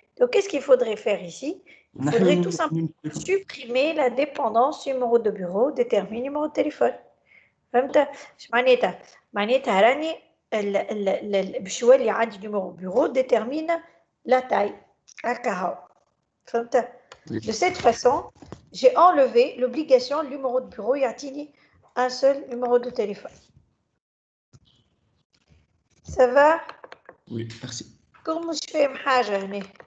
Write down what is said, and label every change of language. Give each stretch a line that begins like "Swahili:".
French: Donc qu'est-ce qu'il faudrait faire ici? Il faudrait tout simplement supprimer la dépendance numéro de bureau détermine numéro de téléphone.
Arabic: فهمت؟ اش معناتها؟ معناتها راني باش يولي عندي
French: numéro bureau détermine la taille
Arabic: هكا هاو. فهمت؟
French: De cette façon, j'ai enlevé l'obligation du numéro de bureau
Arabic: يعطيني
French: un seul numéro de téléphone. Ça va? Oui, merci.
Arabic: كون مش فاهم حاجة هنا.